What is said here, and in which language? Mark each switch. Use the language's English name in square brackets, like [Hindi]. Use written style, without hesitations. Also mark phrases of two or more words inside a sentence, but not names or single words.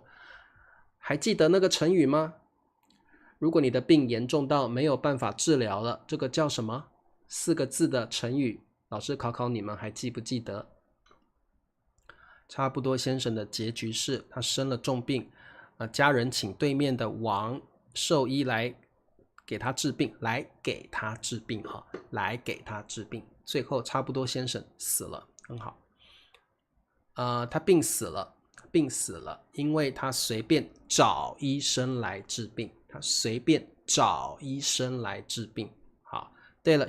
[Chinese] 還記得那個成語嗎？如果你的病嚴重到沒有辦法治療了，這個叫什麼？4個字的成語，老師考你們還記不記得？差不多先生的結局是他生了重病，家人請對面的王獸醫來給他治病，來給他治病，最後差不多先生死了，很好。他病死了，因為他隨便找醫生来治病，好，对了，